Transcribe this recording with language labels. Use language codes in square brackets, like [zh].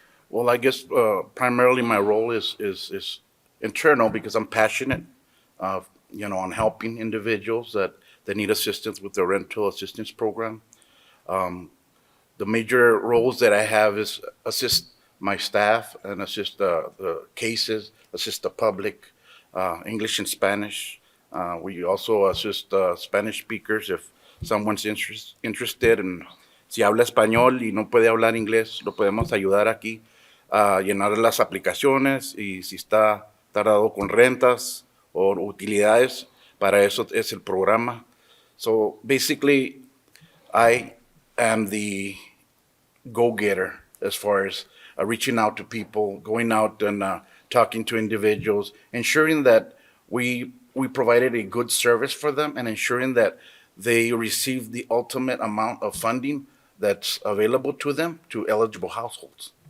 [en] Well, I guess primarily my role is internal because I'm passionate, on helping individuals that need assistance with the rental assistance program. The major roles that I have is assist my staff and assist the cases, assist the public, English and Spanish. We also assist Spanish speakers if someone's interested and [es] si habla español y no puede hablar inglés, lo podemos ayudar aquí a llenar las aplicaciones y si está tardado con rentas o utilidades, para eso es el programa. [en] So basically, I am the go-getter as far as reaching out to people, going out and talking to individuals, ensuring that we provided a good service for them and ensuring that they receive the ultimate amount of funding that's available to them, to eligible households.